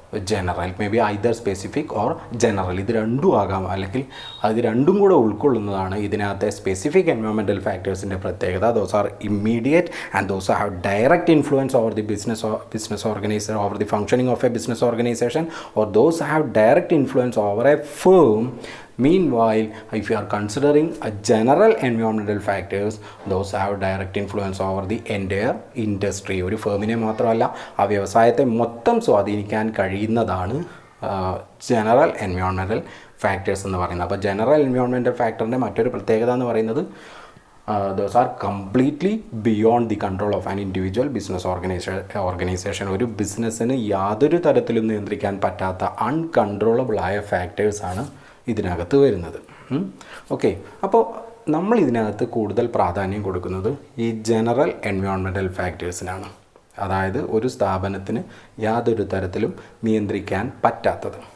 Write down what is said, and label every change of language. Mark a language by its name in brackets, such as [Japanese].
[Malayalam] General, [English] may be either specific or general, [Malayalam] ഇത് രണ്ടും ആകാം, അല്ലെങ്കിൽ അത് രണ്ടും കൂടെ ഉൾക്കൊള്ളുന്നതാണ് ഇതിനകത്തെ സ്പെസിഫിക് എൻവയോൺമെൻറ്റൽ ഫാക്ടേഴ്സിൻ്റെ പ്രത്യേകത. [English] Those are immediate and those have direct influence over the business organisation, over the functioning of a business organisation, or those have direct influence over a firm. Meanwhile, if you are considering a general environmental factors, those have direct influence over the entire industry. [Malayalam] ഒരു ഫേമിനെ മാത്രമല്ല ആ വ്യവസായത്തെ മൊത്തം സ്വാധീനിക്കാൻ കഴിയുന്നതാണ് general environmental factors എന്ന് പറയുന്നത്. അപ്പോൾ ജനറൽ എൻവയോൺമെൻറ്റൽ ഫാക്ടറിൻ്റെ മറ്റൊരു പ്രത്യേകത എന്ന് പറയുന്നത് [English] those are completely beyond the control of an individual business organization. [Malayalam] ഒരു ബിസിനസ്സിന് യാതൊരു തരത്തിലും നിയന്ത്രിക്കാൻ പറ്റാത്ത അൺകൺട്രോളബിൾ ആയ ഫാക്ടേഴ്സാണ് ഇതിനകത്ത് വരുന്നത്. ഓക്കെ, അപ്പോൾ നമ്മൾ ഇതിനകത്ത് കൂടുതൽ പ്രാധാന്യം കൊടുക്കുന്നത് ഈ ജനറൽ എൻവയോൺമെൻറ്റൽ ഫാക്ടേഴ്സിനാണ്, അതായത് ഒരു സ്ഥാപനത്തിന് യാതൊരു തരത്തിലും നിയന്ത്രിക്കാൻ പറ്റാത്തത്.